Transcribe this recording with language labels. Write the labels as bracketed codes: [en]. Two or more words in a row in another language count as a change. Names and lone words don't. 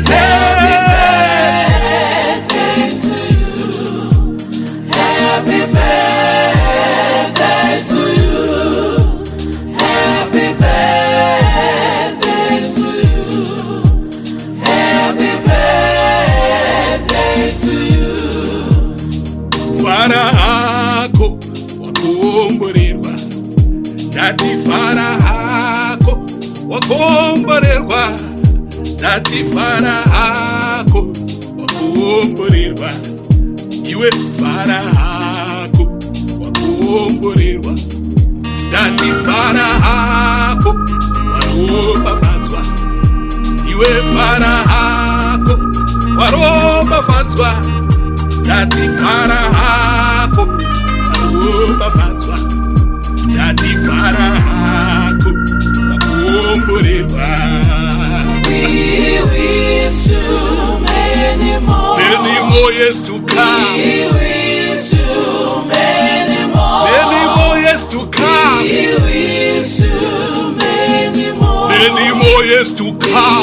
[en] Happy birthday to you. Happy birthday to you. Happy birthday to you. Happy birthday to you. [sn] Farahako wakomborerwa. Dati farahako wakomborerwa. Dati farahako wakomborerwa. Iwe farahako wakomborerwa. Dati farahako waropafadzwa. Iwe farahako waropafadzwa. Dati farahako waropafadzwa. Dati farahako wakomborerwa. [en] We wish you many more. Many more years to come. We wish you many more. Many more years to come. We wish you many more. Many more years to come.